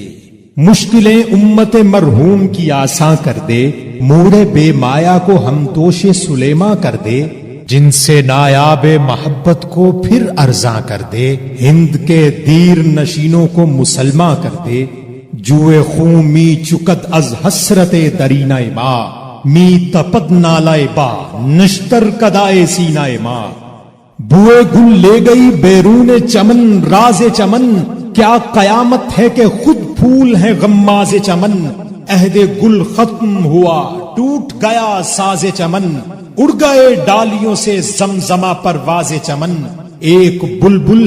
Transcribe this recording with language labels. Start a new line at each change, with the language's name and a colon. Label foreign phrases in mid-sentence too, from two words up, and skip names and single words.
Urdu: مشکلیں امت مرحوم کی آساں کر دے، موڑے بے مایا کو ہم دوش سلیماں کر دے، جن سے نایاب محبت کو پھر ارزاں کر دے، ہند کے دیر نشینوں کو مسلماں کر دے،
Persian: جوئے خون می چکد از حسرت درینہ ماں، می تپد نالائے با نشتر کدائے سینہ ماں،
Urdu: بوئے گل لے گئی بیرون چمن راز چمن، کیا قیامت ہے کہ خود پھول ہے غماز چمن، عہد گل ختم ہوا ٹوٹ گیا ساز چمن، اڑ گئے ڈالیوں سے زمزمہ پرواز چمن، ایک بلبل